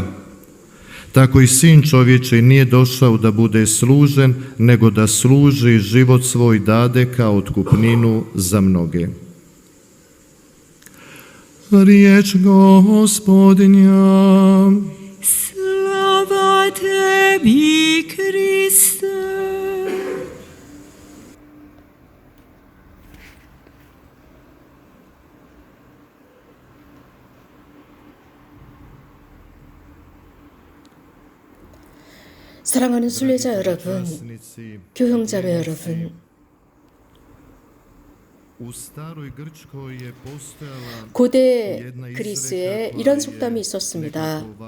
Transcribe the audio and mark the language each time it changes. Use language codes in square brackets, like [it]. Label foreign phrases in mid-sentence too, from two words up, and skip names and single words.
[hr] Tako i Sin čovječji nije došao da bude služen, nego da služi i život svoj dade kao otkupninu za mnoge. Riječ Gospodnja. Slava tebi, Kriste. [ko] 사랑하는 순례자 여러분, 교형자매 여러분, 고대 그리스에 이런 속담이 있었습니다.